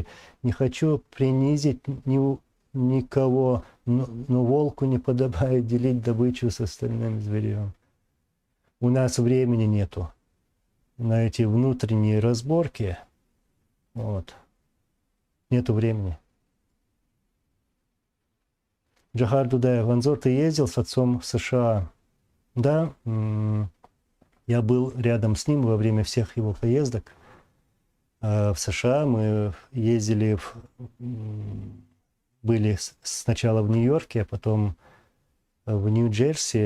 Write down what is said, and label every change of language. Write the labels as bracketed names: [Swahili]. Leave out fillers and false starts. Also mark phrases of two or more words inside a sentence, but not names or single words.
[Russian] Не хочу принизить никого, но волку не подобает делить добычу с остальным зверем. У нас времени нету на эти внутренние разборки. Вот. Нету времени. Джахар Дудаев. Анзор, ты ездил с отцом в США? Да. Я был рядом с ним во время всех его поездок. В США мы ездили, были сначала в Нью-Йорке, а потом в Нью-Джерси.